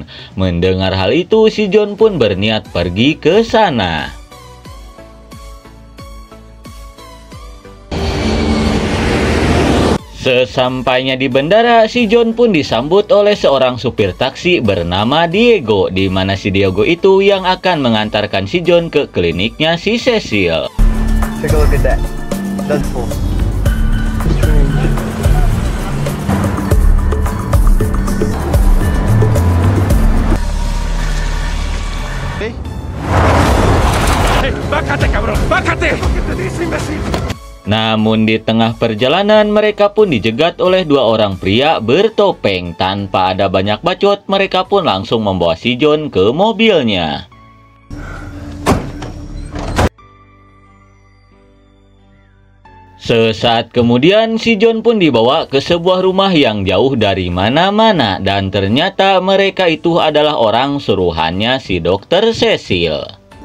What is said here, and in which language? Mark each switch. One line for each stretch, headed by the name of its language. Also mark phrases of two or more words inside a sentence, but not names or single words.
Indonesian: Mendengar hal itu, si John pun berniat pergi ke sana. Sesampainya di bandara, si John pun disambut oleh seorang supir taksi bernama Diego, di mana si Diego itu yang akan mengantarkan si John ke kliniknya si Cecil.
English: Take a look at that. That's full.
Spanish: Hey, bájate, cabrón, bájate. ¿Qué te dice, imbécil?
Indonesian: Namun di tengah perjalanan mereka pun dijegat oleh dua orang pria bertopeng. Tanpa ada banyak bacot, mereka pun langsung membawa si John ke mobilnya. Sesaat kemudian si John pun dibawa ke sebuah rumah yang jauh dari mana-mana, dan ternyata mereka itu adalah orang suruhannya si Dokter Cecil.